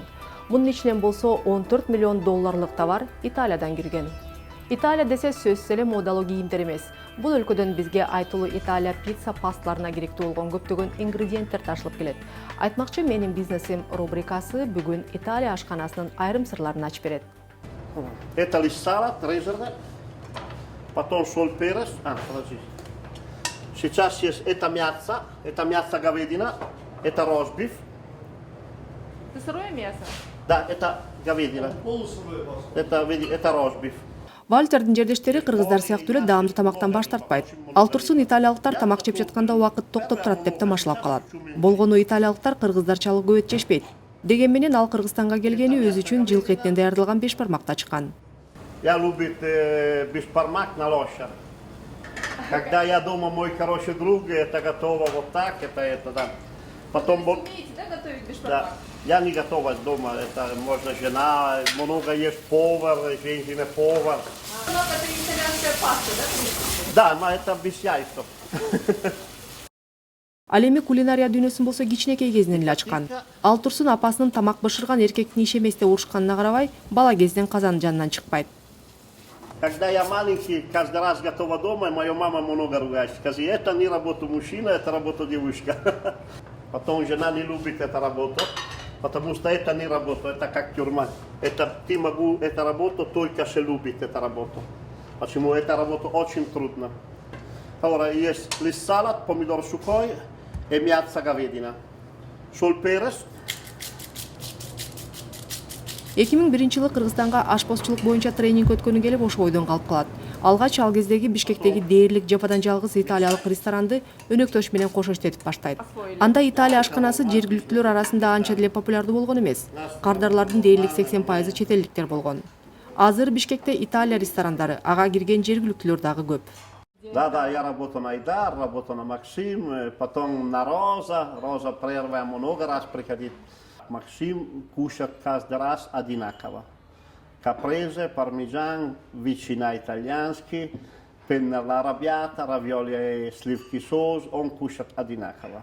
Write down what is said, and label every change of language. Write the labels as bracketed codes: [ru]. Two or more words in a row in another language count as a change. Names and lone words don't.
[ky] Мунун ичинен болсо $14 миллион товар Италиядан кирген. Италия десе сөзсүз эле модалуу кийимдер эмес. Бул өлкөдөн бизге айтылуу Италия пицца пасталарына керектүү болгон көптөгөн ингредиенттер ташылып келет. Айтмакчы, менин бизнесим рубрикасы бүгүн Италия ашканасынын айрым сырларын ачып берет. [ru] Это лист салат резервный, потом соль, перец. Подожди. Сейчас есть это мясо говядина, это ростбиф. Это сырое мясо? Да, это говядина. Это ростбиф. [ky] Вальтердин жердештери кыргыздар сыяктуу эле даамдуу тамактан баш тартпайт. Ал турсун италиялыктар тамак жеп жатканда убакыт токтоп турат деп тамашалап калат. Болгону италиялыктар кыргыздарчалык көп эт жешпейт. Деген менен ал Кыргызстанга келгени өзү үчүн жылкы этинен даярдалган бешбармакты ачкан. [ru] Я любит бешбармак на лошадь. Когда я дома, мой хороший друг, это готово вот так, это да. Потом вот. Умеете, да, готовить бешбармак? Да. Я не готова дома, это можно жена, много есть повар, женщина-повар. Это итальянская паста, да? Да, но это без яйцев. [ky] Ал эми кулинария дүйнөсүн болсо кичинекей кезинен эле ачкан. Ал турсун апасынын тамак бышырган эркектин иш эмес деп урушканына карабай, бала кезинен казанын жанынан чыкпайт. [ru] Когда я маленький, каждый раз готова дома, моя мама много ругает. Скажи, это не работа мужчина, это работа девушка. Потом жена не любит эту работу. Потому что это не работа, это как тюрьма. Ты могу эту работу только если любить эту работу. Почему эта работа очень трудна. Ahora есть лист салат, помидор сухой и мясо говядина. Соль, перец. [ky] 2001 жылы Кыргызстанга ашпозчулук боюнча тренинг өткөнү келип ошо ойдон калып калат. Алгач ал кездеги Бишкектеги дээрлик жападан жалгыз италиялык ресторанды өнөктөш менен кошо иштетип баштайт. Анда Италия ашканасы жергиликтүүлөр арасында анча деле популярдуу болгон эмес. Кардарлардын дээрлик 80% чет элдиктер болгон. Азыр Бишкекте Италия ресторандары, ага кирген жергиликтүүлөр дагы көп. [ru] Да, я работаю на Идар, работаю на Максим, потом на Роза. Роза первая много раз приходит. Максим кушает каждый раз одинаково. Капрезе, пармезан, ветчина итальянский, пенна аррабbiata, равиоли, сливки соус, он кушает одинаково.